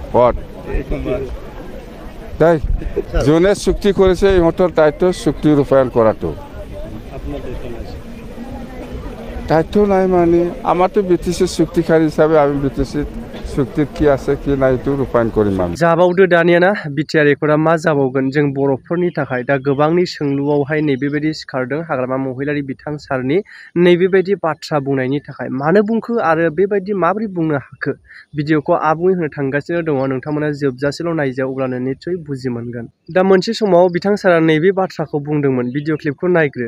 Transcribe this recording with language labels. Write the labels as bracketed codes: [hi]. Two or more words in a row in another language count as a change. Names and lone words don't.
[as] পদ তাই যোনে চুক্তি কৰিছে ইহঁতৰ দায়িত্ব চুক্তি ৰূপায়ণ কৰাটো দায়িত্ব নাই মানে আমাৰতো BTC চুক্তিকাৰী হিচাপে আমি BTC চুক্তিত কি আছে কি নাই এইটো ৰূপায়ণ কৰিম আমি [brx] जाबावदो दानियाना बिटिआर एकर्डआ मा जाबावगोन जों बर'फोरनि थाखाय दा गोबांनि सोंलुआवहाय नैबेबायदि सिखारदों हाग्रामा महिलारि बिथां सारनि नैबेबायदि बाथ्रा बुंनायनि थाखाय मानो बुंखो आरो बेबायदि माबोरै बुंनो हाखो भिडिअखौ आबुङै होनो थांगासिनो दङ नोंथांमोना जोबजासेल' नायजा अब्लानो निस्सय बुजि मोनगोन दा मोनसे समाव बिथां सारा नैबे बाथ्राखौ बुंदोंमोन [en] video clip [brx] नायग्रो